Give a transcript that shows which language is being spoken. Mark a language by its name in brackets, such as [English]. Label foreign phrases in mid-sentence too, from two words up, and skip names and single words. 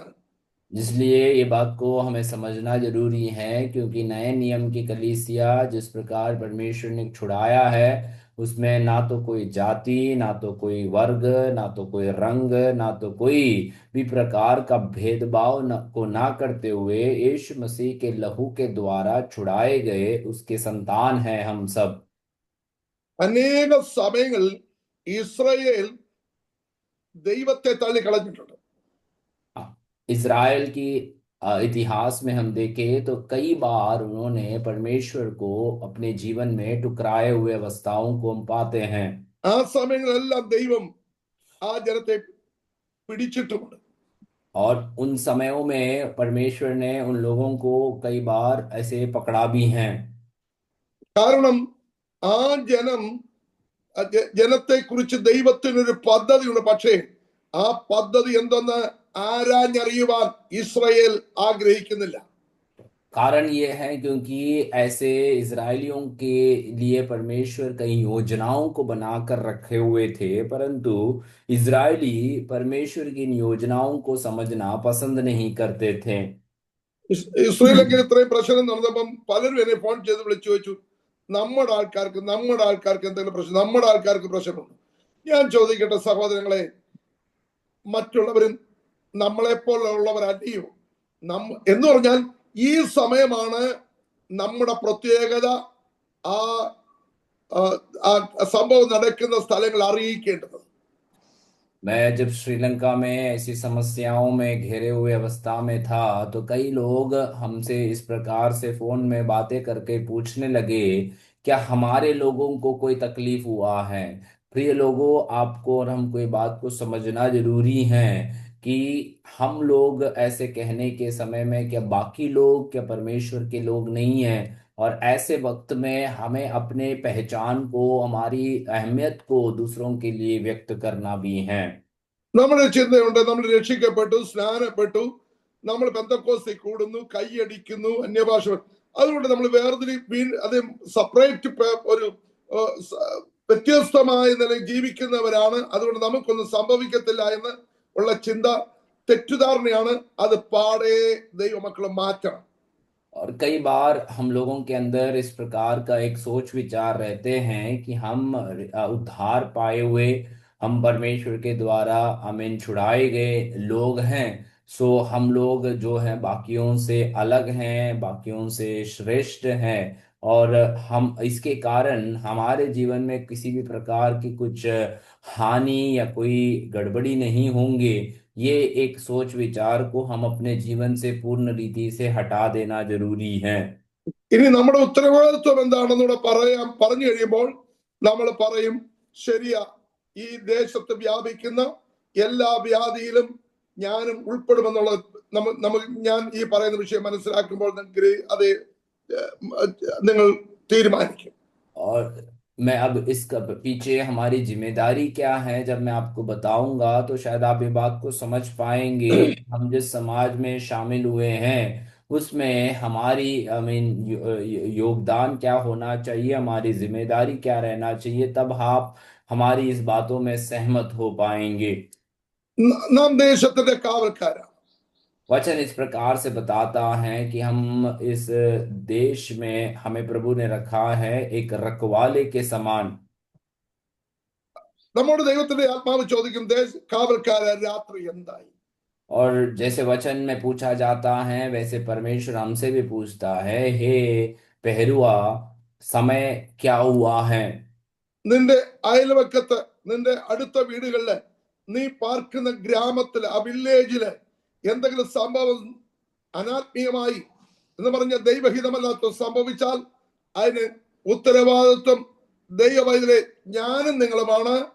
[Hindi] इसलिए ये बात को हमें समझना जरूरी है, क्योंकि नए नियम की कलीसिया जिस प्रकार परमेश्वर ने छुड़ाया है उसमें ना तो कोई जाति, ना तो कोई वर्ग, ना तो कोई रंग, ना तो कोई भी प्रकार का भेदभाव को ना करते हुए यीशु मसीह के लहू के द्वारा छुड़ाए गए उसके संतान हैं हम सब। [Malayalam] അനേക സമയങ്ങളിൽ ഇസ്രായേൽ ദൈവത്തെ തള്ളിക്കളഞ്ഞിട്ടുണ്ട്. [Hindi] इज़राइल की इतिहास में हम देखें तो कई बार उन्होंने परमेश्वर को अपने जीवन में ठुकराए हुए अवस्थाओं को हम पाते हैं। [Malayalam] ആ സമയങ്ങളെല്ലാം ദൈവം ആ ജനത്തെ പിടിച്ചിട്ടുമുണ്ട്. [Hindi] और उन समयों में परमेश्वर ने उन लोगों को कई बार ऐसे पकड़ा भी हैं। [Malayalam] കാരണം ആ ജനത്തെ കുറിച്ച് ദൈവത്തിനൊരു പദ്ധതിയുണ്ട്. പക്ഷേ ആ പദ്ധതി എന്തെന്ന് ആരാഞ്ഞറിയുവാൻ ഇസ്രായേൽ ആഗ്രഹിക്കുന്നില്ല. [Hindi] कारण ये है क्योंकि ऐसे इजरायलियों के लिए परमेश्वर कई योजनाओं को बनाकर रखे हुए थे, परंतु इजरायली परमेश्वर की इन योजनाओं को समझना पसंद नहीं करते थे। [Malayalam] ഇസ്രായേലിൽ ഇത്രയും പ്രശ്നം നടന്നപ്പം പലരും എന്നെ ഫോൺ ചെയ്ത് വിളിച്ചു ചോദിച്ചു, നമ്മുടെ ആൾക്കാർക്ക് എന്തെങ്കിലും പ്രശ്നം, നമ്മുടെ ആൾക്കാർക്ക് പ്രശ്നമുണ്ട്. ഞാൻ ചോദിക്കട്ടെ സഹോദരങ്ങളെ, മറ്റുള്ളവരും നമ്മളെപ്പോലുള്ളവർ അടിയോ? എന്ന് പറഞ്ഞാൽ ഈ സമയമാണ് നമ്മുടെ പ്രത്യേകത ആ സംഭവം നടക്കുന്ന സ്ഥലങ്ങൾ അറിയിക്കേണ്ടത്. [Hindi] मैं जब श्रीलंका में ऐसी समस्याओं में घेरे हुए अवस्था में था तो कई लोग हमसे इस प्रकार से फोन में बातें करके पूछने लगे, क्या हमारे लोगों को कोई तकलीफ हुआ है? प्रिय लोगों, आपको और हमको ये बात को समझना जरूरी है कि हम लोग ऐसे कहने के समय में क्या बाकी लोग क्या परमेश्वर के लोग नहीं हैं, और ऐसे वक्त में हमें अपने पहचान को, हमारी अहमियत को दूसरों के लिए व्यक्त करना भी है। [Malayalam] നമ്മുടെ ചിന്തയുണ്ട്, നമ്മൾ രക്ഷിക്കപ്പെട്ടു, സ്നാനപ്പെട്ടു, നമ്മൾ പെന്തക്കോസ്തിൽ കൂടുന്നു, കൈയടിക്കുന്നു, അന്യഭാഷ. അതുകൊണ്ട് നമ്മൾ അത് സെപ്പറേറ്റ് ഒരു വ്യത്യസ്തമായ നിലയിൽ ജീവിക്കുന്നവരാണ്, അതുകൊണ്ട് നമുക്കൊന്നും സംഭവിക്കത്തില്ല എന്ന് ഉള്ള ചിന്ത തെറ്റിദ്ധാരണയാണ്. അത് പാടെ ദൈവമക്കൾ മാറ്റണം. [Hindi] और कई बार हम लोगों के अंदर इस प्रकार का एक सोच विचार रहते हैं कि हम उद्धार पाए हुए, हम परमेश्वर के द्वारा हमें छुड़ाए गए लोग हैं। सो हम लोग जो हैं बाकियों से अलग हैं, बाकियों से श्रेष्ठ हैं, और हम इसके कारण हमारे जीवन में किसी भी प्रकार की कुछ हानि या कोई गड़बड़ी नहीं होंगे। ये एक सोच विचार को हम अपने जीवन से पूर्ण रीति से हटा देना जरूरी है। [Malayalam] ഇനി നമ്മുടെ ഉത്തരവാദിത്വം എന്താണെന്നൂടെ പറഞ്ഞു കഴിയുമ്പോൾ നമ്മൾ പറയും, ശരിയാ, ഈ ദേശത്ത് വ്യാപിക്കുന്ന എല്ലാ വ്യാധിയിലും ഞാനും ഉൾപ്പെടുമെന്നുള്ള ഞാൻ ഈ പറയുന്ന വിഷയം മനസ്സിലാക്കുമ്പോൾ നിങ്ങൾ തീരുമാനിക്കും. [Hindi] और मैं अब इसका पीछे हमारी जिम्मेदारी क्या है जब मैं आपको बताऊंगा, तो शायद आप ये बात को समझ पाएंगे। हम जिस समाज में शामिल हुए हैं उसमें हमारी योगदान क्या होना चाहिए, हमारी जिम्मेदारी क्या रहना चाहिए, तब आप हमारी इस बातों में सहमत हो पाएंगे। [Malayalam] നാം ദേശത്തിന്റെ കാവൽക്കാരാണ്. [Hindi] वचन इस प्रकार से बताता है कि हम इस देश में, हमें प्रभु ने रखा है एक रखवाले के समान। [Malayalam] നമ്മുടെ ദൈവത്തിന്റെ ആത്മാവ് ചോദിക്കും, കാവൽക്കാര രാത്രി എന്തായി? [Hindi] और जैसे वचन में पूछा जाता है वैसे परमेश्वर हमसे भी पूछता है, हे पहरुआ, समय क्या हुआ है। [Malayalam] നിന്റെ അയൽവക്കത്ത്, നിന്റെ അടുത്ത വീടുകളില്, നീ പാർക്കുന്ന ഗ്രാമത്തില്, ആ വില്ലേജില് എന്തെങ്കിലും സംഭവം അനാത്മീയമായി എന്ന് പറഞ്ഞ ദൈവഹിതമല്ലാത്ത സംഭവിച്ചാൽ അതിന് ഉത്തരവാദിത്വം ദൈവവൈദ്യരെ ഞാനും നിങ്ങളുമാണ്.